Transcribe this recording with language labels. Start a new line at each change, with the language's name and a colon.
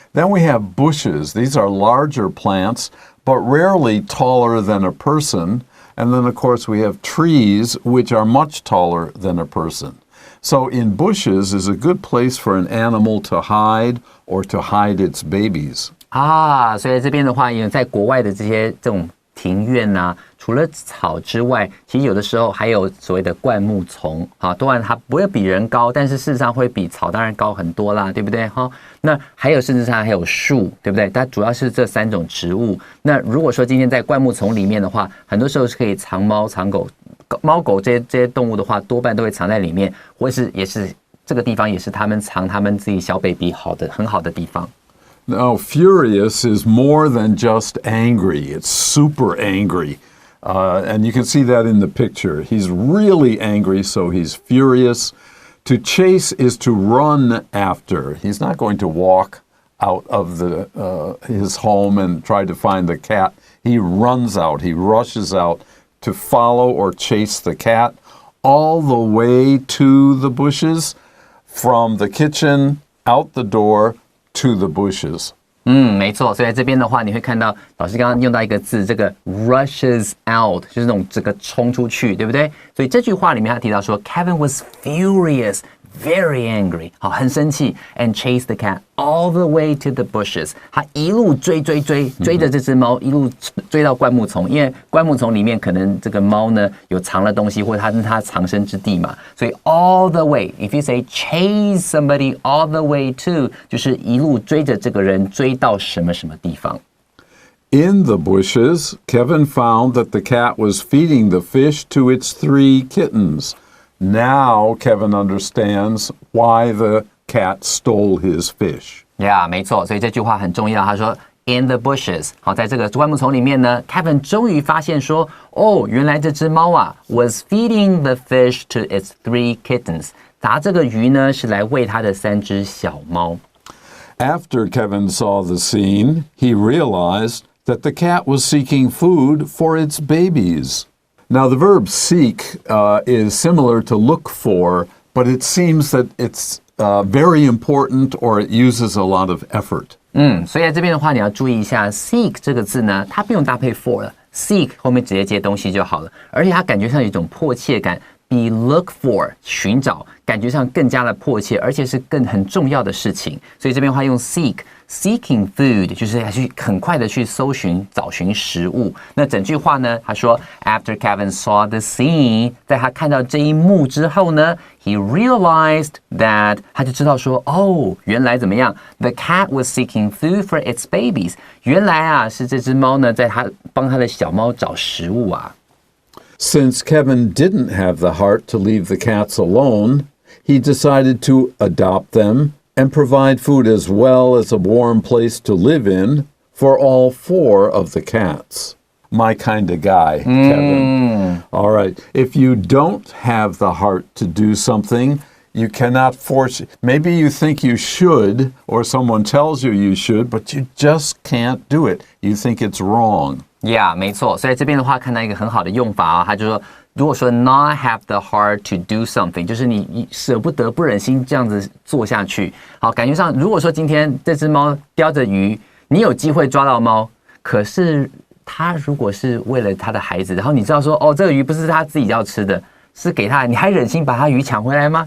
English: Then we have bushes. These are larger plants, but rarely taller than a person. And then, of course, we have trees, which are much taller than a person. So in bushes is a good place for an animal to hide or to hide its babies.
Chinese: 所以这边的话，因为在国外的这种庭院啊，除了草之外，其实有的时候还有所谓的灌木丛，当然它不会比人高，但是事实上会比草当然高很多啦，对不对？那还有甚至上还有树，对不对？它主要是这三种植物。那如果说今天在灌木丛里面的话，很多时候是可以藏猫藏狗，猫狗这些动物的话，多半都会藏在里面，或是也是这个地方也是他们藏他们自己小 baby 很好的地方。
English: Now, furious is more than just angry. It's super angry. And you can see that in the picture. He's really angry, so he's furious. To chase is to run after. He's not going to walk out of his home and try to find the cat. He runs out. He rushes out to follow or chase the cat all the way to the bushes, from the kitchen, out the door, to the bushes.
Chinese: 没错，所以在这边的话，你会看到老师刚刚用到一个字，这个
English: rushes out
Chinese: 就是那种整个冲出去，对不对？所以这句话里面他提到说 ，
English: Kevin was furious, very angry，
Chinese: 好，很生气 ，
English: and chased the cat all the way to the bushes。
Chinese: 他一路追着这只猫，一路追到灌木丛，因为灌木丛里面可能这个猫呢有藏了东西，或者它是它藏身之地嘛，所以
English: all the way。 If you say chase somebody all the way to，
Chinese: 就是一路追着这个人追到什么什么地方。
English: In the bushes, Kevin found that the cat was feeding the fish to its 3 kittens.Now Kevin understands why the cat stole his fish. Yeah,
Chinese: 没错，所以这句话很重要。他说
English: in the bushes，
Chinese: 好，在这个灌木丛里面呢 ，Kevin 终于发现说，哦，原来这只猫啊
English: was feeding the fish to its 3 kittens。
Chinese: 打这个鱼呢是来喂它的3只小猫。
English: After Kevin saw the scene, he realized that the cat was seeking food for its babies.Now, the verb seek is similar to look for, but it seems that it's very important or it uses a lot of effort.
Chinese: 所以在这边的话，你要注意一下 seek 这个字呢，它不用搭配 for 了 ，seek 后面直接接东西就好了，而且它感觉上有一种迫切感，比 look for 寻找感觉上更加的迫切，而且是很重要的事情。所以这边的话用
English: seeking food
Chinese: 就是要去很快的去搜寻找寻食物。那整句话呢，他说
English: After Kevin saw the scene，
Chinese: 在他看到这一幕之后呢 ，
English: he realized that
Chinese: 他就知道说，哦，原来怎么样 ？
English: The cat was seeking food for its babies。
Chinese: 原来啊，是这只猫呢，在他帮他的小猫找食物啊。
English: Since Kevin didn't have the heart to leave the cats alone, he decided to adopt them.And provide food as well as a warm place to live in for all 4 of the cats. My kind of guy, Kevin. All right. If you don't have the heart to do something, you cannot force it. Maybe you think you should, or someone tells you you should, but you just can't do it. You think it's wrong. Yeah,
Chinese: 没错。所以这边的话，看到一个很好的用法啊，他就说。如果说
English: not have the heart to do something，
Chinese: 就是你舍不得、不忍心这样子做下去。好，感觉上，如果说今天这只猫叼着鱼，你有机会抓到猫，可是它如果是为了它的孩子，然后你知道说，哦，这个鱼不是它自己要吃的，是给它，你还忍心把它鱼抢回来吗？